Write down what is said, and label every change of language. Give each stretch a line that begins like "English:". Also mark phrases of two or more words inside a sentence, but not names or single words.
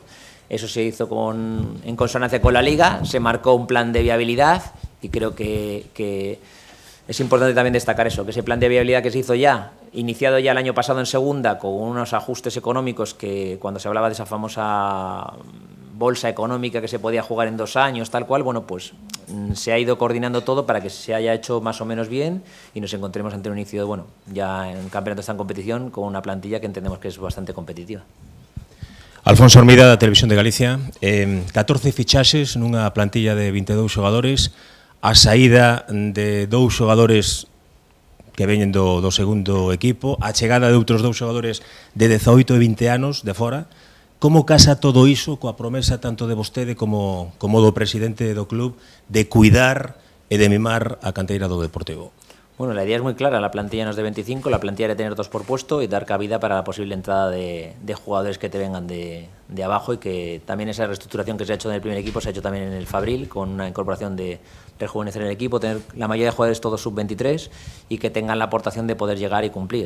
Spanish: Eso se hizo en consonancia con la Liga, se marcó un plan de viabilidad, y creo que es importante también destacar eso, que ese plan de viabilidad que se hizo ya, iniciado ya el año pasado en segunda, con unos ajustes económicos que, cuando se hablaba de esa famosa bolsa económica que se podía jugar en 2 años, tal cual, bueno, pues se ha ido coordinando todo para que se haya hecho más o menos bien y nos encontremos ante un inicio, bueno, ya en campeonato está en competición, con una plantilla que entendemos que es bastante competitiva.
Galician: Alfonso Armida, da Televisión de Galicia. 14 fichaxes nunha plantilla de 22 xogadores, a saída de 2 xogadores que veñen do segundo equipo, a chegada de outros 2 xogadores de 18 e 20 anos de fora. Como casa todo iso coa promesa tanto de vostede como do presidente do club de cuidar e de mimar a canteira do Deportivo?
Spanish: Bueno, la idea es muy clara, la plantilla no es de 25, la plantilla debe tener 2 por puesto y dar cabida para la posible entrada de jugadores que te vengan de abajo, y que también esa reestructuración que se ha hecho en el primer equipo se ha hecho también en el Fabril, con una incorporación de rejuvenecer el equipo, tener la mayoría de jugadores todos sub-23 y que tengan la aportación de poder llegar y cumplir.